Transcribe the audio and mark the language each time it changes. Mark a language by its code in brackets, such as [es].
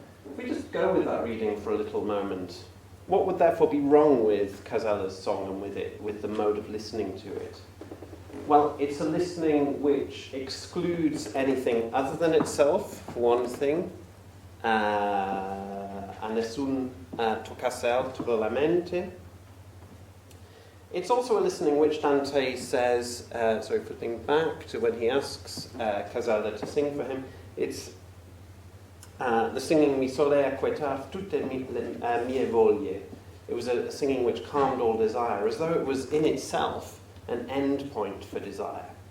[en] If we just go with that reading for a little moment, what would therefore be wrong with Casella's song and with the mode of listening to it? Well, it's a listening which excludes anything other than itself, for one thing. [it] A nessun toccas'altro la mente. [en] It's also a listening which Dante says, flipping back to when he asks Casella to sing for him, it's the singing [it] mi solea quietar tutte mie voglie. [en] It was a singing which calmed all desire, as though it was in itself an end point for desire.